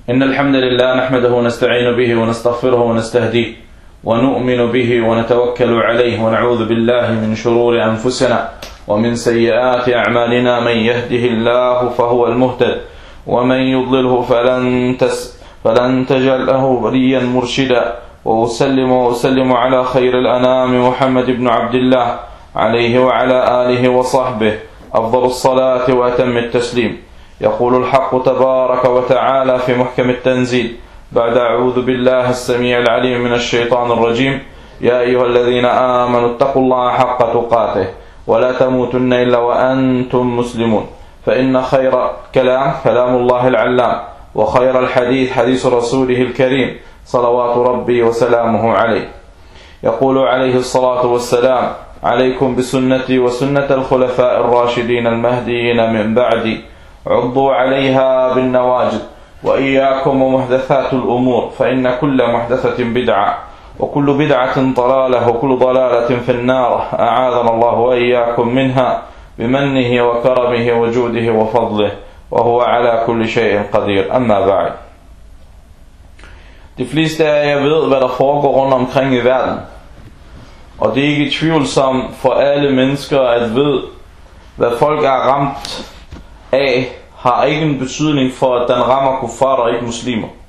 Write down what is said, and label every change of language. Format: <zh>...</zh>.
<ar>Inna alhamdulillah, nahmadahu, nasta'inu bihi, wa nastaghfiruhu, wa nastahdihi, wa nu'minu bihi, wa natawakkalu alayhi, wa na'udhu billahi min shururi anfusina, wa min sayyi'ati a'malina, man yahdihillahu fahuwa al-muhtad, wa man yudlilhu falan فلن تجعل له وليا مرشدا وأسلم وأسلم على خير الأنام محمد بن عبد الله عليه وعلى آله وصحبه أفضل الصلاة وأتم التسليم. يقول الحق تبارك وتعالى في محكم التنزيل بعد أعوذ بالله السميع العليم من الشيطان الرجيم: يا أيها الذين آمنوا اتقوا الله حق تقاته ولا تموتن إلا وأنتم مسلمون. فإن خير كلام كلام الله العلام وخير الحديث حديث رسوله الكريم صلوات ربي وسلامه عليه. يقول عليه الصلاة والسلام: عليكم بسنتي وسنة الخلفاء الراشدين المهديين من بعدي، عضوا عليها بالنواجذ، وإياكم ومحدثات الأمور، فإن كل محدثة بدعة، وكل بدعة ضلالة، وكل ضلالة في النار، أعاذنا الله وإياكم منها بمنه وكرمه وجوده وفضله، وهو على كل شيء قدير. أما بعد،</ar> <da>de fleste af jer ved, hvad der foregår rundt omkring i verden, og det er ikke tvivlsomt for alle mennesker at ved, hvad folk er ramt af, har ikke en betydning for, at den rammer kuffar og ikke muslimer.</da>